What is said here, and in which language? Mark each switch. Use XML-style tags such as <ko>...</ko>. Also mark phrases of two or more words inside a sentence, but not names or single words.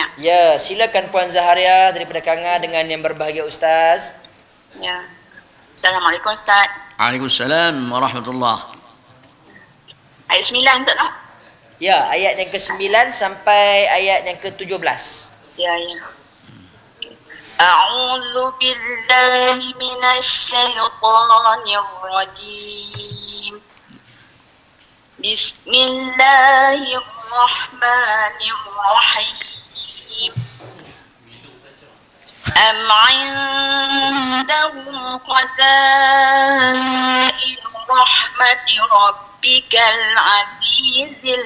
<ms>Ya, silakan Puan Zaharia daripada Kanga dengan yang berbahagia Ustaz. Ya. Assalamualaikum Ustaz.</ms> <ar>وعليكم السلام ورحمة الله.</ar> <ms>Ayat 9 Ustaz tak? Ya, ayat yang ke-9 sampai ayat yang ke-17. Ya.</ms> <ar>أعوذ بالله من الشيطان الرجيم. بسم الله الرحمن الرحيم. أم عندهم خزائن رحمة ربك العزيز</ar>